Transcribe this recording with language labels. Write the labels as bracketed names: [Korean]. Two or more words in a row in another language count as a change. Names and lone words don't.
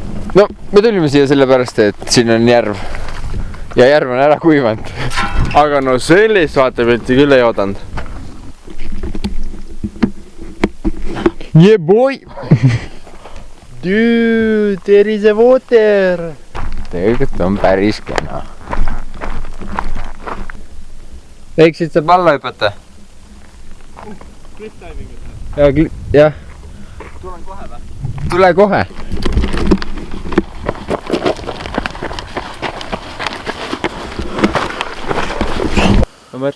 [Estonian] no me tulime siia sellepärast, et siin on järv ja järv on ära kuivanud. Aga no sellist vaatepilti küll ei oodanud. [English] Yeah boy! Dude, there is a water! [Estonian] Tegelikult on päris kena. Võiksid saab alla hüpata? Jah. Tulen kohe või? Tule kohe. Märt,